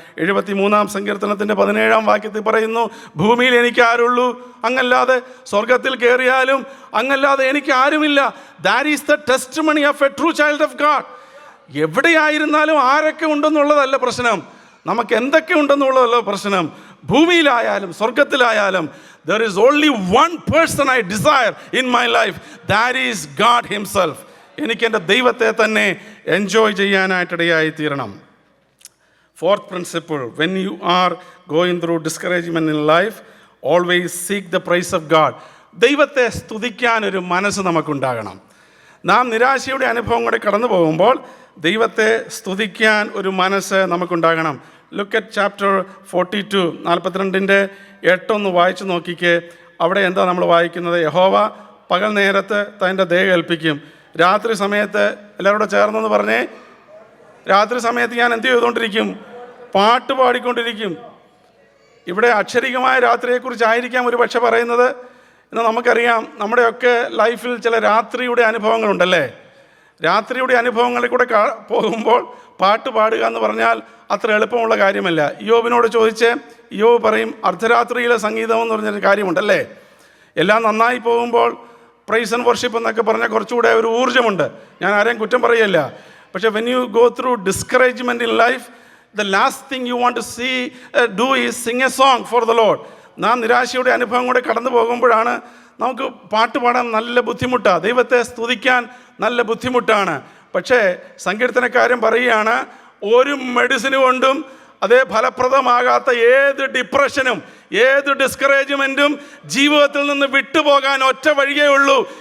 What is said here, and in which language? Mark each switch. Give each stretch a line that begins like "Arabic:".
Malayalam: 73-ാം സങ്കീർത്തനത്തിൻ്റെ 17-ാം വാക്യത്തിൽ പറയുന്നു, ഭൂമിയിൽ എനിക്ക് ആരുള്ളൂ അങ്ങല്ലാതെ, സ്വർഗത്തിൽ കയറിയാലും അങ്ങല്ലാതെ എനിക്ക് ആരുമില്ല.
English: That is the testimony of a true child of God.
Malayalam: എവിടെയായിരുന്നാലും ആരൊക്കെ ഉണ്ടെന്നുള്ളതല്ല പ്രശ്നം, നമുക്ക് എന്തൊക്കെ ഉണ്ടെന്നുള്ളതല്ല പ്രശ്നം. ഭൂമിയിലായാലും സ്വർഗത്തിലായാലും
English: there is only one person I desire in my life, that is God himself.
Malayalam: എനിക്ക് എൻ്റെ ദൈവത്തെ തന്നെ എൻജോയ് ചെയ്യാനായിട്ടിടയായി തീരണം.
English: 4th principle, when you are going through discouragement in life, always seek the praise of God.
Malayalam: ദൈവത്തെ സ്തുതിക്കാൻ ഒരു മനസ്സ് നമുക്കുണ്ടാകണം. നാം നിരാശയുടെ അനുഭവം കൂടെ കടന്നു പോകുമ്പോൾ ദൈവത്തെ സ്തുതിക്കാൻ ഒരു മനസ്സ് നമുക്കുണ്ടാകണം.
English: look at chapter 42,
Malayalam: 42-ന്റെ 8 വായിച്ചു നോക്കിക്കേ. അവിടെ എന്താ നമ്മൾ വായിക്കുന്നത്? യഹോവ പകൽ നേരത്ത് തൻ്റെ ദയ കൽപ്പിക്കും, രാത്രി സമയത്ത്, എല്ലാവരോടും ചേർന്നെന്ന് പറഞ്ഞേ, രാത്രി സമയത്ത് ഞാൻ എന്ത് ചെയ്തുകൊണ്ടിരിക്കും? പാട്ട് പാടിക്കൊണ്ടിരിക്കും. ഇവിടെ അക്ഷരികമായ രാത്രിയെക്കുറിച്ചായിരിക്കാം ഒരു പക്ഷെ പറയുന്നത്. എന്നാൽ നമുക്കറിയാം, നമ്മുടെയൊക്കെ ലൈഫിൽ ചില രാത്രിയുടെ അനുഭവങ്ങളുണ്ടല്ലേ. രാത്രിയുടെ അനുഭവങ്ങളിൽ കൂടെ പോകുമ്പോൾ പാട്ട് പാടുക എന്ന് പറഞ്ഞാൽ അത്ര എളുപ്പമുള്ള കാര്യമല്ല. യോബിനോട് ചോദിച്ച് യോബ് പറയും, അർദ്ധരാത്രിയിലെ സംഗീതം എന്ന് പറഞ്ഞൊരു കാര്യമുണ്ടല്ലേ. എല്ലാം നന്നായി പോകുമ്പോൾ പ്രൈസ് ആൻഡ് വർഷിപ്പ് എന്നൊക്കെ പറഞ്ഞാൽ കുറച്ചുകൂടെ ഒരു ഊർജ്ജമുണ്ട്. ഞാൻ ആരെയും കുറ്റം പറയല്ല. പക്ഷേ
English: When you go through discouragement in life, the last thing you want to do is sing a song for the Lord.
Malayalam: നാം നിരാശയുടെ അനുഭവം കൂടെ കടന്നു പോകുമ്പോഴാണ് നമുക്ക് പാട്ട് പാടാൻ നല്ല ബുദ്ധിമുട്ടാണ്, ദൈവത്തെ സ്തുതിക്കാൻ നല്ല ബുദ്ധിമുട്ടാണ്. പക്ഷേ സങ്കീർത്തനക്കാരൻ പറയുകയാണ്, ഒരു മെഡിസിന് കൊണ്ടും അതേ ഫലപ്രദമാകാത്ത ഏത് ഡിപ്രഷനും ഏത് ഡിസ്കറേജ്മെൻറ്റും ജീവിതത്തിൽ നിന്ന് വിട്ടുപോകാൻ ഒറ്റ വഴിയേ ഉള്ളൂ.